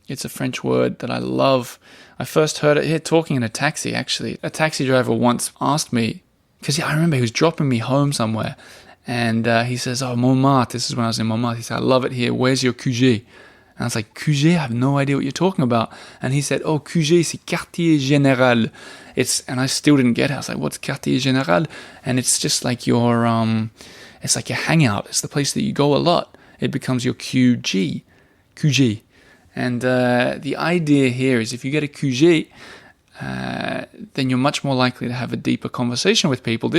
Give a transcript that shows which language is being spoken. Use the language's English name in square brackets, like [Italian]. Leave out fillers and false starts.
[English] It's a French word that I love. I first heard it here talking in a taxi, actually. A taxi driver once asked me, because I remember he was dropping me home somewhere, and he says, oh, Montmartre. This is when I was in Montmartre. He said, I love it here. Where's your QG? And I was like, QG? I have no idea what you're talking about. And he said, oh, QG, [French] c'est Quartier Général. [English] And I still didn't get it. I was like, what's Quartier Général? And it's just like your, it's like your hangout. It's the place that you go a lot. It becomes your QG. QG. And the idea here is if you get a QG, then you're much more likely to have a deeper conversation with people.